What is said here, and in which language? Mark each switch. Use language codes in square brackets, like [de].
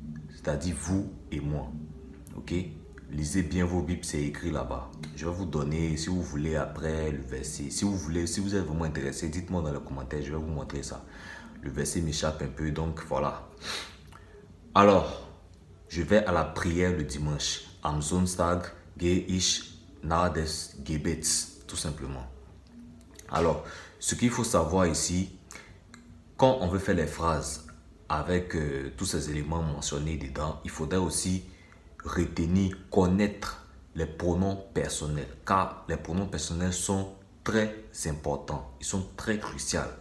[fr] C'est-à-dire vous et moi. Ok? Lisez bien vos Bibles, c'est écrit là-bas. Je vais vous donner, si vous voulez, après le verset. Si vous voulez, si vous êtes vraiment intéressé, dites-moi dans les commentaires, je vais vous montrer ça. Le verset m'échappe un peu, donc voilà. Alors, je vais à la prière le dimanche. [de] Am Sonntag gehe ich nach des Gebets, [fr] tout simplement. Alors, ce qu'il faut savoir ici, quand on veut faire les phrases avec tous ces éléments mentionnés dedans, il faudrait aussi retenir, connaître les pronoms personnels, car les pronoms personnels sont très importants, ils sont très cruciaux.